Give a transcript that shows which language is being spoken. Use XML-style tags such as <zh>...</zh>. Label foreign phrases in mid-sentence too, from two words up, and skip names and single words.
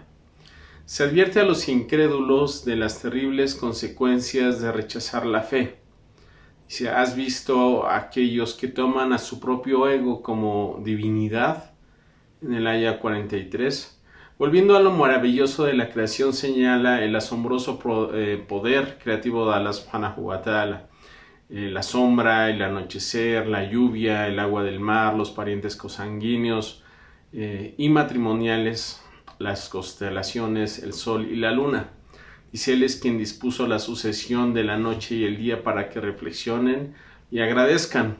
<es>Se advierte a los incrédulos de las terribles consecuencias de rechazar la fe. Si has visto a aquellos que toman a su propio ego como divinidad, en el aya 43, volviendo a lo maravilloso de la creación, señala el asombroso poder creativo de Allah</es> <ar>سبحانه وتعالى.</ar> <es>La sombra, el anochecer, la lluvia, el agua del mar, los parientes consanguíneos y matrimoniales, las constelaciones, el sol y la luna. Dice, Él es quien dispuso la sucesión de la noche y el día para que reflexionen y agradezcan.</es>